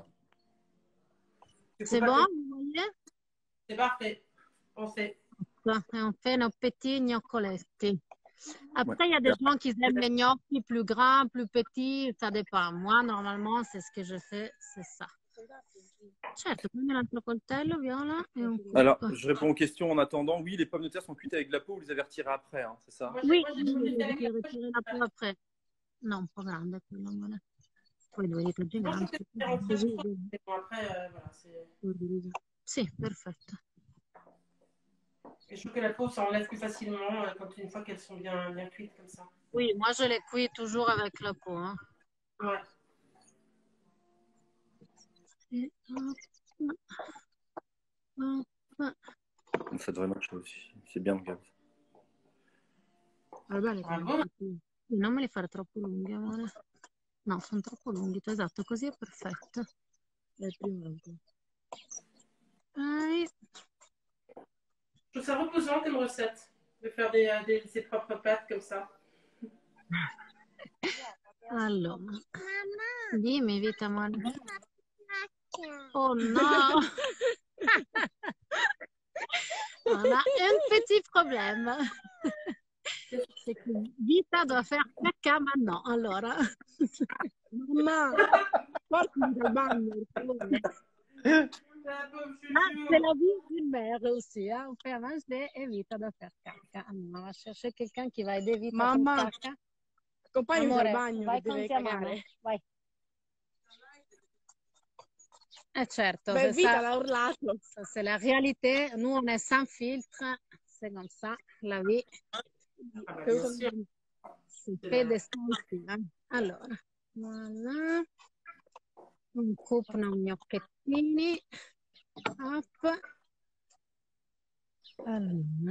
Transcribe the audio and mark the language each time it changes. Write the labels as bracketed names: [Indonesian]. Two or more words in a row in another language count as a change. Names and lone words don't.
[French] C'est bon, vous voyez? C'est parfait. On sait. Et on fait nos petits gnoccoletti. Après, il y a des gens qui aiment les gnocchi plus grands, plus petits, ça dépend. Moi, normalement, c'est ce que je fais, c'est ça. [Italian] Certo, prendi un altro coltello, Viola, e un cucco. [French] Alors, je réponds aux questions en attendant. Oui, les pommes de terre sont cuites avec de la peau, vous les avez retirées après, hein, c'est ça? Oui, [Italian] devi ritirare [French] la peau après. [Italian] No, un po' grande quello, guarda. Poi lo vedete gigante. [French] Après, voilà, c'est... [Italian] Sì, perfetto. [French] Et je trouve que la peau s'enlève plus facilement une fois qu'elles sont bien, bien cuites comme ça. Oui, moi je les cuis toujours avec la peau. Hein. Ouais. Et hop. Ça devrait marcher aussi. C'est bien, regarde. [Italian] Non me li fare troppo lunghi, amore. No, sono troppo lunghi, esatto, così è perfetto. [French] Je trouve ça reposant comme recette, de faire ses propres pâtes comme ça. [Italian] Allora, dimmi vita, amore. Oh no! [French] On a un petit problème. C'est que Vita doit faire caca maintenant. [Italian] Allora. Mamma, portami dal bagno. [French] C'est la vie d'une mère aussi. Hein? On fait à manger et Vita doit faire caca. Alors, on va chercher quelqu'un qui va aider Vita a faire caca. [Italian] Accompagnami dal bagno, vai che deve cagare. Vai. Certo, Beh, Vita l'ha urlato. [French] C'est la réalité. Nous, on est sans filtre. C'est comme ça, la vie. [Italian] Si vede ici. Allora, voilà. [French] On coupe nos gnocchettini. [Italian] Hop. Allora.